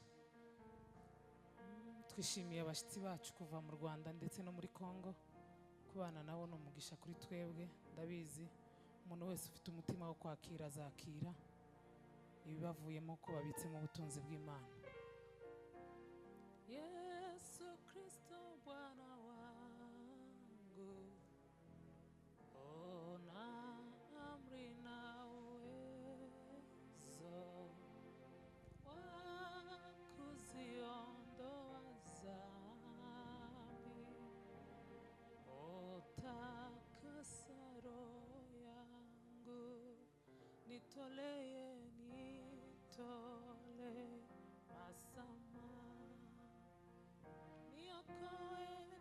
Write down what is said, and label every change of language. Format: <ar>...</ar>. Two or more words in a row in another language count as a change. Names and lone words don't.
<rw>Twishimiye abashyitsi bacu kuva mu Rwanda ndetse no muri Kongo, kubana nabo ni umugisha kuri twebwe. Ndabizi umuntu wese ufite umutima wo kwakira azakira ibibavuyemo ko babitse mu butunzi bw'Imana.</rw> <sw>Yesu Kristo Bwana wangu, ona amri na uwezo wa kuziondoa dhambi, utakasa roho yangu, nitolee masama, niokoe</sw>